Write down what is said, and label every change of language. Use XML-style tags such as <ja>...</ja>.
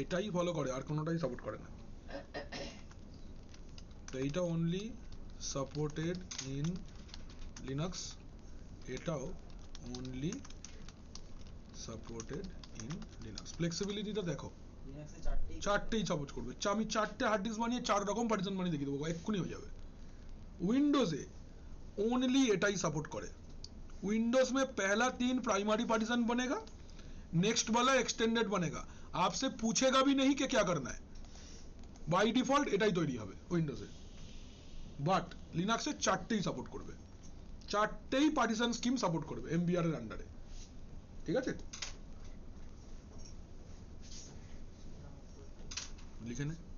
<bn>এটাই ফলো করে আর কোনোটাই সাপোর্ট করে না তো এইটা</bn> <en>only supported in Linux</en> <bn>এটাও অনলি সাপোর্টেড ইন লিনাক্স ফ্লেক্সিবিলিটিটা দেখো লিনাক্সে চারটেই চারটেই সাপোর্ট করবে। আমি চারটে হার্ড ডিস্ক বানিয়ে 4 রকম পার্টিশন বানিয়ে দেখিয়ে দেবো, এক্ষুনি হয়ে যাবে। উইন্ডোজে</bn> <hi>ओनली एटाई सपोर्ट करे। विंडोज में पहला 3 प्राइमरी पार्टीशन बनेगा, नेक्स्ट वाला एक्सटेंडेड बनेगा, आपसे पूछेगा भी नहीं कि क्या करना है, बाय डिफॉल्ट एटाई तैरी</hi> <bn>হবে উইন্ডোজে। বাট লিনাক্সে চারটেই সাপোর্ট করবে, চারটেই পার্টিশন স্কিম সাপোর্ট করবে এমবিআর এর আন্ডারে, ঠিক আছে? লিখে নে।</bn>